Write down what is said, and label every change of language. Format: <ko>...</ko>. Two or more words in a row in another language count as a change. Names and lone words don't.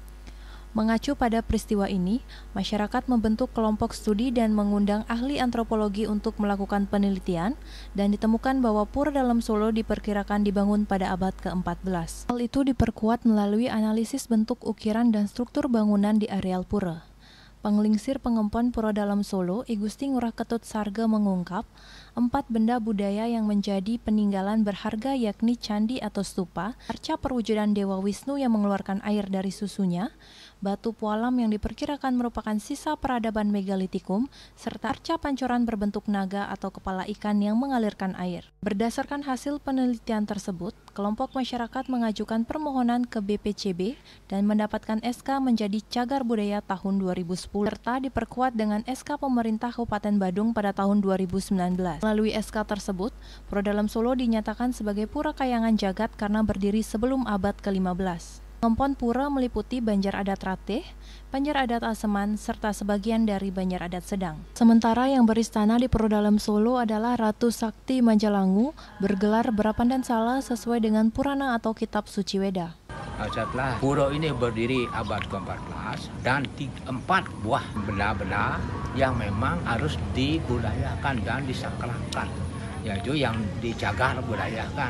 <id>Mengacu pada peristiwa ini, masyarakat membentuk kelompok studi dan mengundang ahli antropologi untuk melakukan penelitian dan ditemukan bahwa Pura Dalam Solo diperkirakan dibangun pada abad ke-14. Hal itu diperkuat melalui analisis bentuk ukiran dan struktur bangunan di areal pura. Penglingsir Pengempon Pura Dalam Solo, I Gusti Ngurah Ketut Sarge mengungkap, 4 benda budaya yang menjadi peninggalan berharga yakni candi atau stupa, arca perwujudan Dewa Wisnu yang mengeluarkan air dari susunya, batu pualam yang diperkirakan merupakan sisa peradaban megalitikum, serta arca pancoran berbentuk naga atau kepala ikan yang mengalirkan air. Berdasarkan hasil penelitian tersebut, kelompok masyarakat mengajukan permohonan ke BPCB dan mendapatkan SK menjadi cagar budaya tahun 2010, serta diperkuat dengan SK pemerintah Kabupaten Badung pada tahun 2019. Melalui SK tersebut, Pura Dalam Solo dinyatakan sebagai pura kayangan jagat karena berdiri sebelum abad ke-15. Pengempon pura meliputi Banjar Adat Ratih, Banjar Adat Aseman, serta sebagian dari Banjar Adat Sedang. Sementara yang beristana di Pura Dalam Solo adalah Ratu Sakti Majalangu, bergelar Berapandan Sala sesuai dengan Purana atau Kitab Suci Weda. Setelah pura ini berdiri abad ke-14 dan 4 buah benda-benda yang memang harus dibudayakan dan disakralkan, yaitu yang dicagar budayakan.</id>